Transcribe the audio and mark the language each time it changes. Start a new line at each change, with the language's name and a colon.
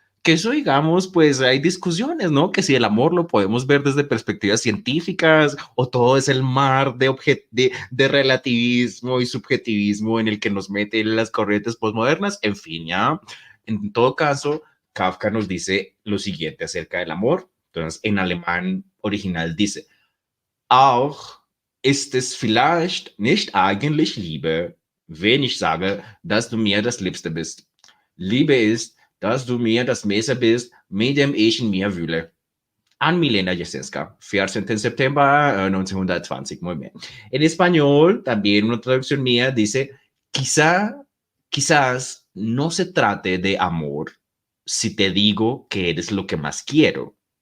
Spanish: Que eso, digamos, pues hay discusiones, ¿no? Que si el amor lo podemos ver desde perspectivas científicas o todo es el mar de relativismo y subjetivismo en el que nos meten las corrientes postmodernas. En fin, ya. En todo caso, Kafka nos dice lo siguiente acerca del amor. Entonces, en alemán original dice,
German: auch ist es vielleicht nicht eigentlich Liebe, wenn ich sage, dass du mir das Liebste bist. Liebe ist, dass du mir das Messer bist, mit dem ich in mir wühle.
Spanish: An Milena Jesenska, 14 de septiembre 1920. Muy bien. En español, también una traducción mía dice, quizás no se trate de amor si te digo que eres lo que más quiero.